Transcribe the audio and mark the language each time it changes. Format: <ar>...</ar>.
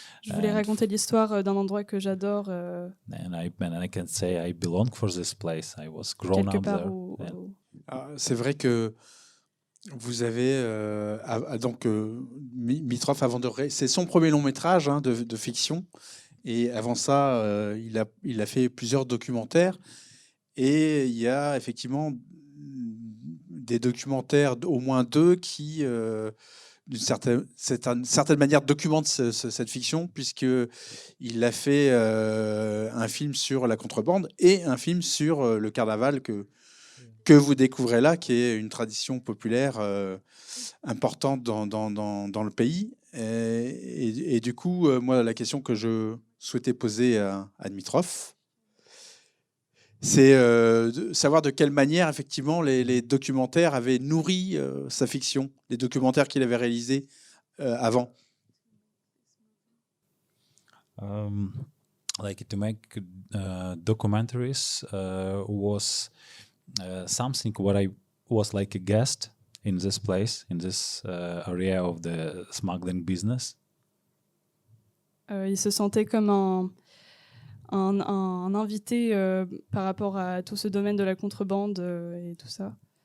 <fr>Je voulais raconter l'histoire d'un endroit que j'adore.</fr> <en>And I can say I belong for this place. I was grown up there.</en> <fr>C'est vrai que vous avez donc Dmitrov c'est son premier long métrage de fiction, et avant ça il a fait plusieurs documentaires, et il y a effectivement des documentaires, au moins deux, qui d'une certaine manière documentent cette fiction, puisqu'il a fait un film sur la contrebande et un film sur le carnaval que vous découvrez là, qui est une tradition populaire importante dans le pays. Et du coup, moi, la question que je souhaitais poser à Dmitrov, c'est de savoir de quelle manière, effectivement, les documentaires avaient nourri sa fiction, les documentaires qu'il avait réalisés avant.</fr> <en>like to make documentaries was something what I was like a guest in this place, in this area of the smuggling business.</en> <fr>Il se sentait comme un invité par rapport à tout ce domaine de la contrebande et tout ça.</fr>